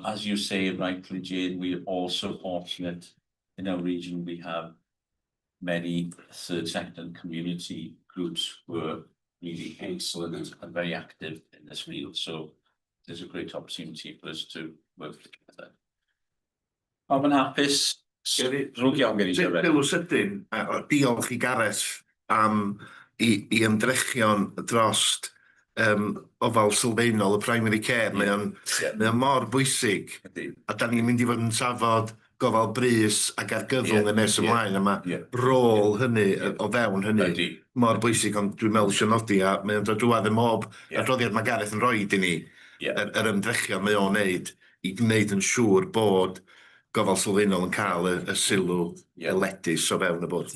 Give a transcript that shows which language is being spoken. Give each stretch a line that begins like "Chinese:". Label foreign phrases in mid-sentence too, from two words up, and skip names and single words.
English: As you say rightly, Jane, we're also fortunate in our region. We have many third sector and community groups who are really excellent and very active in this field. So there's a great opportunity for us to work together.
Welsh: Pawb yn hapus? Drwg iawn gen i siarad. Dilw sydyn, diolch I Gareth am I ymdrechion drost ofal sylfaenol y
English: primary care.
Welsh: Mae o'n mor bwysig, a da ni'n mynd I fod yn trafod gofal brys ac argyfwng yn nes ymlaen, a mae rôl hynny o fewn hynny mor bwysig, ond dwi'n meddwl eisiau nodi, a mae o'n dod drwad y mob adroddiad mae Gareth yn rhoid I ni, yr ymdrechion mae o'n neud I gwneud yn siŵr bod gofal sylfaenol yn cael y sylw eledus o fewn y bod.